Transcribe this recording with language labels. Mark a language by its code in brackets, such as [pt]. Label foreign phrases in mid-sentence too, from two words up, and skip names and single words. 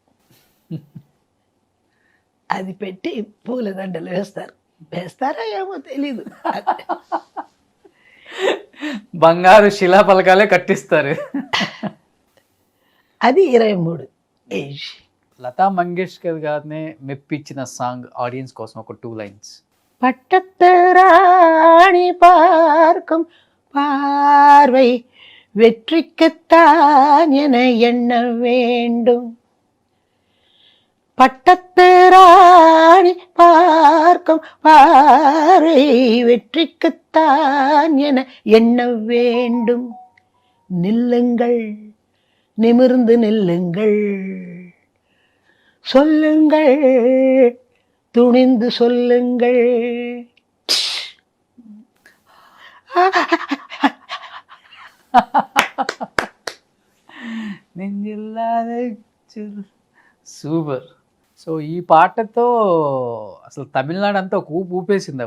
[te] అది పెట్టి పూలదండలు వేస్తారా ఏమో తెలీదు. బంగారు శిలా పలకాలే కట్టిస్తారు. అది 23 ఏజ్. లతా మంగేష్కర్ గారినే మెప్పించిన సాంగ్ ఆడియన్స్ కోసం ఒక 2 లైన్స్. [ta] பட்டத்து ராணி பார்க்கும் பார்வை வெற்றிக்குத்தான் என எண்ண வேண்டும். பட்டத்து ராணி பார்க்கும் பார்வை வெற்றிக்குத்தான் என எண்ண வேண்டும். நில்லுங்கள், நிமிர்ந்து நில்லுங்கள், சொல்லுங்கள், துணிந்து சொல்லுங்கள். [te] సూపర్. సో ఈ పాటతో అసలు తమిళనాడు అంతా ఒక ఊపు ఊపేసింది.